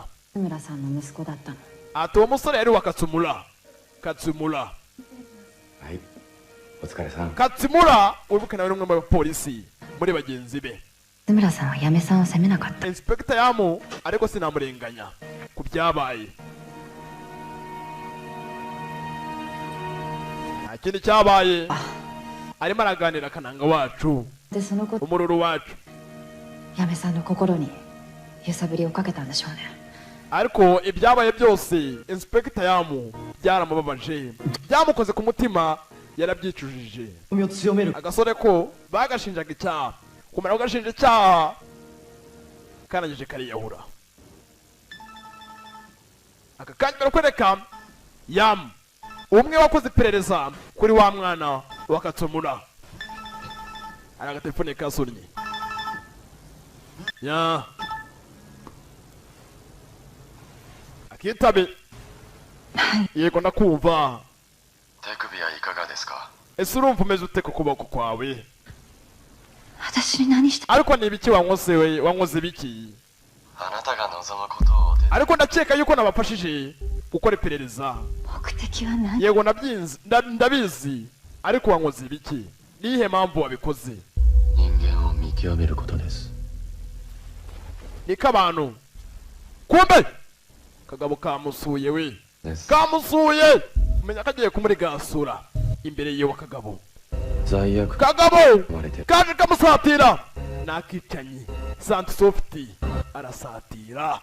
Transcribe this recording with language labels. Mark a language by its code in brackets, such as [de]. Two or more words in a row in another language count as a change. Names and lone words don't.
[ja] 津村さんの息子だったの [rw] ati uwo musore yari wa Katsumura [ja] はい。お疲れさん。 [rw] Katsumura wibuke nawe n'umwe mu bapolisi muri bagenzi be [ja] 津村さんは嫁さんを責めなかった [rw] Inspector Yamu ariko sinamurenganya ku byabaye nta kindi cyabaye arimo araganira akananga wacu [ja] でそのこと [rw] umururu wacu [ja] 嫁さんの心に揺さぶりをかけたんでしょうね [rw] ariko ibyabaye byose Inspector Yamu byaramubabaje byamukoze ku mutima yarabyicujije [ja] 身を強める。 [rw] agasore ko bagashinjaga icyaha kumara kugashinja icyaha karangije kariyahura aka kanya barakwereka Yamu umwe wakoze iperereza kuri wa mwana wa Katsumura hari agatelefone kasonnye ya akitabe yego ndakumva [ja] 手首はいかがですか [rw] ese urumva umeze ute ku kuboko kwawe [ja] 私に何した [rw] ariko ni ibiki wankoze biki [ja] あなたが望むことを [rw] ariko ndakeka yuko nabafashije gukora iperereza [ja] 目的は何 [rw] yego ndabizi ariko wankoze ibiki niyihe mpamvu wabikoze [ja] 人間を見極めることです [rw] niko abantu kumbe kagabo kamusuye we kamusuye umenya ko agiye kumurigasura imbere yiwe kagabo [ja] 罪悪 [rw] kagabo kaje kamusatira nakicanyi Sansoft arasatira.